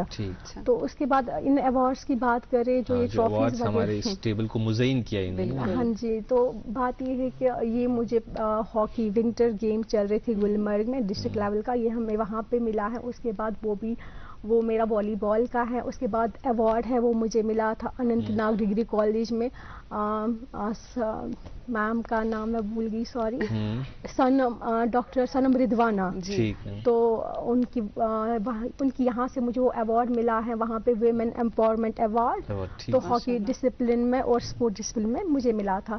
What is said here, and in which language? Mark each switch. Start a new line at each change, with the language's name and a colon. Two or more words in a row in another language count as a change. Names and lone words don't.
Urdu: تو اس کے بعد ان ایوارڈس کی بات کریں جو یہ ٹرافیز ہمارے اس ٹیبل کو مزین کیا انہوں نے. ہاں جی, تو بات یہ ہے کہ یہ مجھے
English: hockey winter game
Urdu: چل رہے تھے گلمرگ میں
English: district level
Urdu: کا, یہ ہمیں وہاں پہ ملا ہے. اس کے بعد وہ میرا والی بال کا ہے. اس کے بعد ایوارڈ ہے وہ مجھے ملا تھا اننت ناگ ڈگری کالج میں, میم کا نام میں بھول گئی, سوری, ڈاکٹر سنم رضوانہ. تو ان کی یہاں سے مجھے وہ ایوارڈ ملا ہے وہاں پہ,
English: women empowerment award.
Urdu: تو
English: hockey discipline
Urdu: میں اور
English: sport discipline
Urdu: میں مجھے ملا تھا.